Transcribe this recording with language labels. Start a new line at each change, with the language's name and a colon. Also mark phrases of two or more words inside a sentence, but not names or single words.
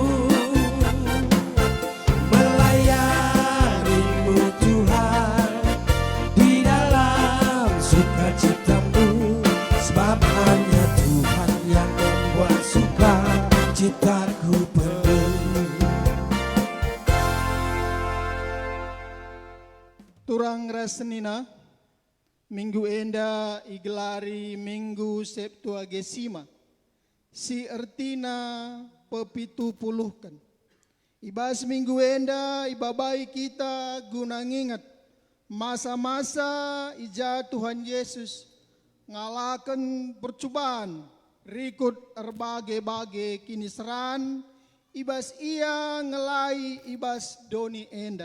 Indonesian: melayanimu Tuhan di dalam sukacitamu, sebab hanya Tuhan yang membuat sukacitaku penuh.
Batak Karo: Turang Rasenina, Minggu enda igelari Minggu Septuagesima, si ertina pepitu puluhkan. Ibas minggu enda ibabai kita guna ngingat masa-masa ija Tuhan Yesus ngalakan percobaan rikut erbagai-bagai kiniseran ibas ia ngelai ibas doni enda.